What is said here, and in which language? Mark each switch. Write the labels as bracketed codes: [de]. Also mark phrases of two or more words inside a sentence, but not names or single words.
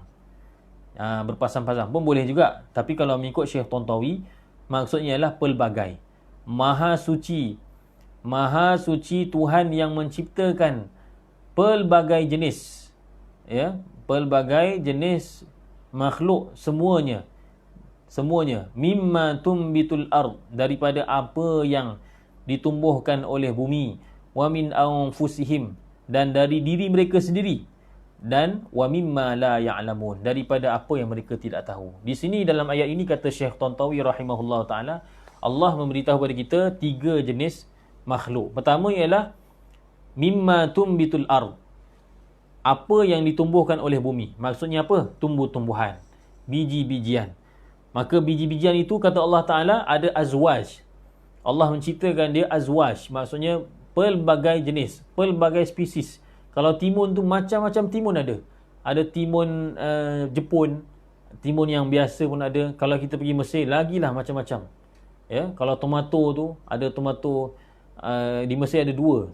[ms] Berpasang-pasang pun boleh juga. Tapi kalau mengikut Syekh Tantawi, maksudnya ialah pelbagai. Maha suci Tuhan yang menciptakan pelbagai jenis, ya, pelbagai jenis makhluk, semuanya [ar] مما تنبت الأرض, [ms] daripada apa yang ditumbuhkan oleh bumi, [ar] ومن أنفسهم, [ms] dan dari diri mereka sendiri, dan [ar] ومما لا يعلمون, [ms] daripada apa yang mereka tidak tahu. Di sini dalam ayat ini kata Syekh Tantawi [ar] رحمه الله تعالى, [ms] Allah memberitahu kepada kita tiga jenis makhluk. Pertama ialah [ar] مما تنبت الأرض, [ms] apa yang ditumbuhkan oleh bumi. Maksudnya apa? Tumbuh-tumbuhan, biji-bijian. Maka biji-bijian itu kata [ar] الله تعالى [ms] ada azwaj. Allah menciptakan dia azwaj, maksudnya pelbagai jenis, pelbagai spesies. Kalau timun tu macam-macam timun ada. Ada timun Jepun, timun yang biasa pun ada. Kalau kita pergi Mesir, lagilah macam-macam. Ya, kalau tomato tu, ada tomato di Mesir ada dua.